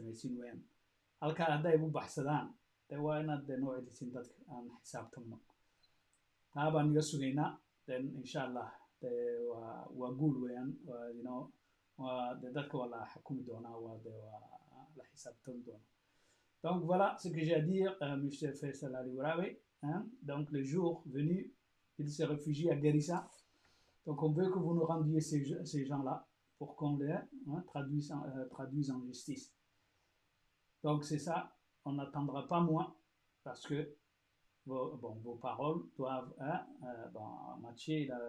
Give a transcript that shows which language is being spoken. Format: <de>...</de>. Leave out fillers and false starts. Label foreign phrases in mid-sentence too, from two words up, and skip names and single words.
<so>samaysiin weeyaan halkaa hadday u baxsadaan dee waa inaad noo celisiin dadka aan xisaabtamno taa baan iga sugaynaa then insha allah waa guul weeyaan waa dadka waa la xukumi doonaa waa la xisaabtami doonaa donc</so> <fr>voilà ce que j'ai à dire monsieur Faisal Ali Warabe donc le jour venu il se réfugie à Garissa donc on veut que vous nous rendiez ces gens-là pour qu'on les traduise en justice donc c'est ça on n'attendra pas moins parce que vos paroles doivent matcher</fr>